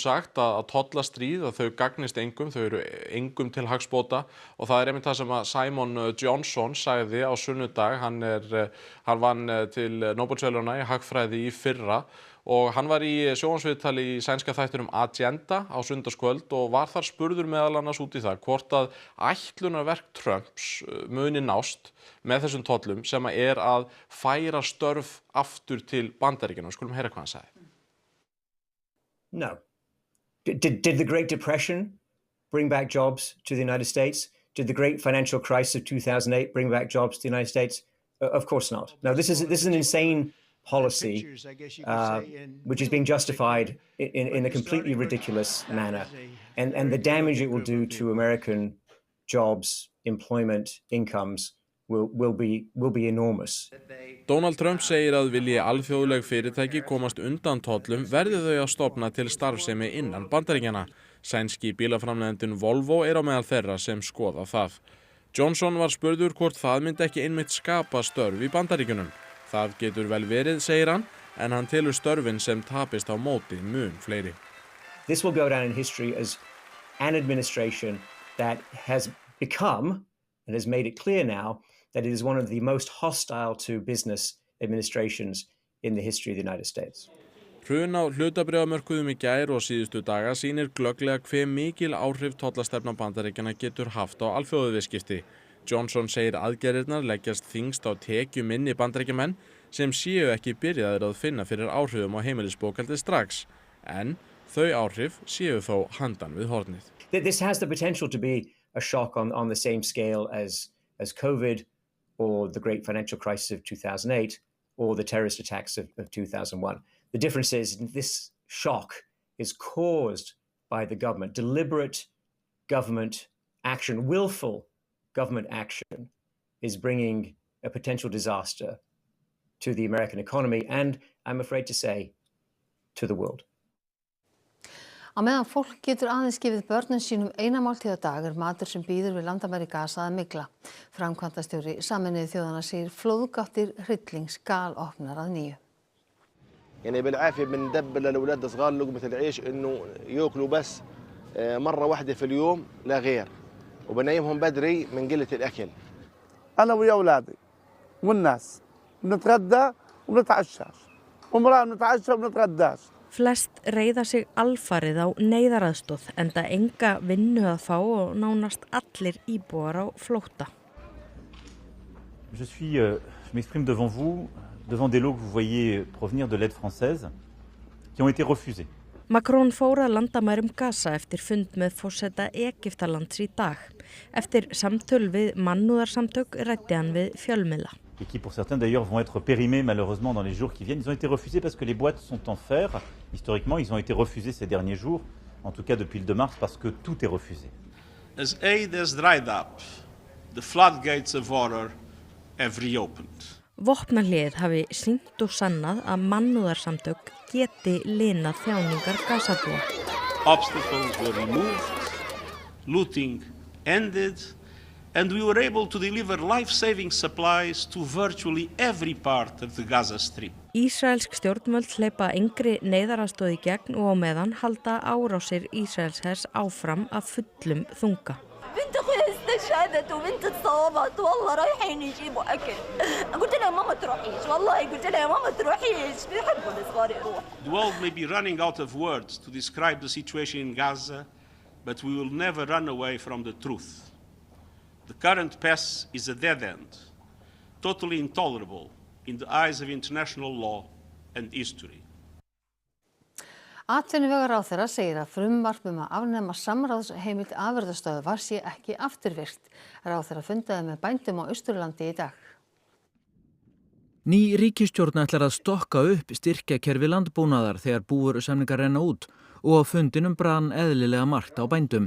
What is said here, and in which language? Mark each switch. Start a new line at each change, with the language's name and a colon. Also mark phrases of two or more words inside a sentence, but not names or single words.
Icelandic: sagt að tollastríð, að þau gagnist engum, þau eru engum til hagsbóta og það er einmitt það sem að Simon Johnson sagði á sunnudag, hann vann til Nóbelsverðlauna í hagfræði í fyrra og hann var í sjónvarpsviðtali í sænska þættinum Agenda á sunnudagskvöld og var þar spurður meðal annars út í það hvort að ætlunarverk Trumps muni nást með þessum tollum sem að færa störf aftur til Bandaríkjanna. Skulum heyra hvað hann sagði.
English: No. Did the Great Depression bring back jobs to the United States? Did the great financial crisis of 2008 bring back jobs to the United States? Of course not. No, this is an insane policy which is being justified in a completely ridiculous manner, and the damage it will do to American jobs, employment, incomes will be enormous.
Icelandic: Donald Trump segir að vilji alþjóðleg fyrirtæki komast undan tollum verði þau að stofna til starfsemi innan Bandaríkjanna. Sænski bílaframleiðandinn Volvo er á meðal þeirra sem skoða það. Johnson var spurður hvort það myndi ekki einmitt skapa störf í Bandaríkjunum. Það getur vel verið, segir hann, en hann telur störfin sem tapist á móti mun fleiri.
English: This will go down in history as an administration that has become and has made it clear now that it is one of the most hostile to business administrations in the history of the United States.
Icelandic: Hrun á hlutabréfamörkuðum í gær og síðustu daga sýnir glögglega hve mikil áhrif tollastefna Bandaríkjanna getur haft á alþjóðaviðskipti. Johnson segir aðgerðirnar leggjast þyngst á tekjuminni Bandaríkjamenn sem séu ekki byrjaðir að finna fyrir áhrifum á heimilisbókhaldi strax, en þau áhrif séu þó handan við hornið.
English: This has the potential to be a shock on the same scale as COVID or the great financial crisis of 2008 or the terrorist attacks of 2001. The difference is this shock is caused by the government. Deliberate government action, willful government action is bringing a potential disaster to the American economy and, I'm afraid to say, to the world.
Icelandic: Á meðan fólk getur aðeins gefið börnum sínum eina máltíð á dag matur sem býður við landamæri Gaza að mygla. Framkvæmdastjóri Sameinuðu þjóðanna segir flóðgáttir hryllings galopnar að nýju.
Arabic: يعني بالعافية بندبر للأولاد الصغار لقمة العيش إنه يأكلوا بس مرة واحدة في اليوم لا غير وبنيمهم بدري من قلة الأكل. أنا ويا أولادي والناس بنتغدى وبنتعشاش ومرة بنتعشى وبنتغداش.
Icelandic: Flest reiða sig alfarið á neyðaraðstoð enda enga vinnu að fá og nánast allir íbúar á flótta.
French: Je m'exprime devant vous, devant des lots que vous voyez provenir de l'aide française, qui ont été refusés.
Icelandic: Macron fór að landamærum Gaza eftir fund með forseta Egyptalands í dag. Eftir samtöl við mannúðarsamtök ræddi hann við fjölmiðla.
French: Et qui pour certains d'ailleurs vont être périmés malheureusement dans les jours qui viennent. Ils ont été refusés parce que les boîtes sont en fer. Historiquement, ils ont été refusés ces derniers jours, en tout cas depuis le 2 mars, parce que tout est refusé.
English: As aid has dried up, the floodgates of horror have reopened.
Icelandic: Vopnahlið hafi sýnt og sannað að mannúðarsamtök geti linað þjáningar Gazabúa.
English: Obstacles were removed, looting ended, and we were able to deliver life-saving supplies to virtually every part of the Gaza Strip.
Icelandic: Ísraelsk stjórnvöld hleypa engri neyðaraðstoð í gegn og á meðan halda árásir Ísraelshers áfram að fullum þunga.
Arabic: شهدت وبنت اتصابت والله رايحين يجيبوا أكل. قلت لها ماما تروحيش والله قلت لها ماما تروحيش بيحبوا الصغار يروح.
English: The world may be running out of words to describe the situation in Gaza, but we will never run away from the truth. The current path is a dead end, totally intolerable in the eyes of international law and history.
Icelandic: Atvinnuvegaráðherra segir að frumvarp að afnema samráðsheimild afurðastöðva sé ekki afturvirkt. Ráðherra fundaði með bændum á Austurlandi í dag. Ný ríkisstjórn ætlar að stokka upp styrkjakerfi landbúnaðar þegar búvörusamningar renna út og á fundinum brann eðlilega margt á bændum.